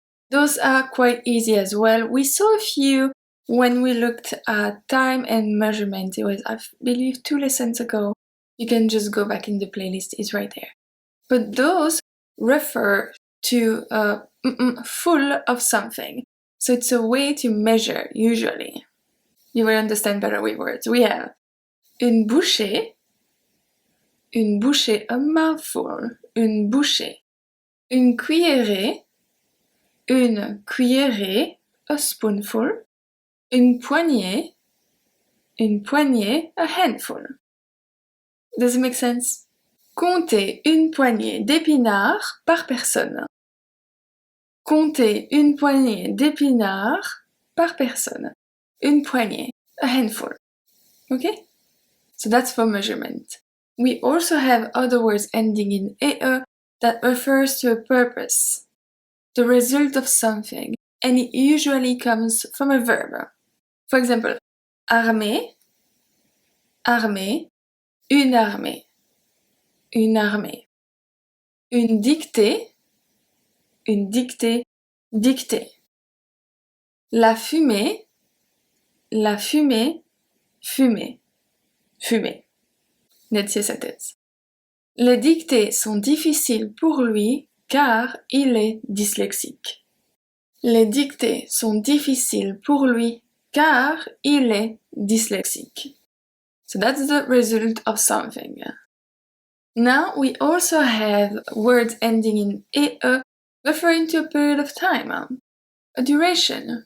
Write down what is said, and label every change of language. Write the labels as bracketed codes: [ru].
[en] Those are quite easy as well. We saw a few when we looked at time and measurement. It was, I believe, 2 lessons ago. You can just go back in the playlist, it's right there. But those refer to full of something. So it's a way to measure, usually. You will understand better with words. We have une bouchée, a mouthful, une bouchée. Une cuillerée, a spoonful. Une poignée, a handful. Does it make sense? [fr] Comptez une poignée d'épinards par personne. Comptez une poignée d'épinards par personne. [en] Une poignée, a handful. Okay? So that's for measurement. We also have other words ending in EE that refers to a purpose, the result of something, and it usually comes from a verb. [fr] For example, armée, armée, une armée, une armée. Une dictée, dictée. La fumée, fumée. [en] Let's see sentence. [fr] Les dictées sont difficiles pour lui car il est dyslexique. Les dictées sont difficiles pour lui car il est dyslexique. [en] So that's the result of something. Now we also have words ending in e, referring to a period of time, a duration.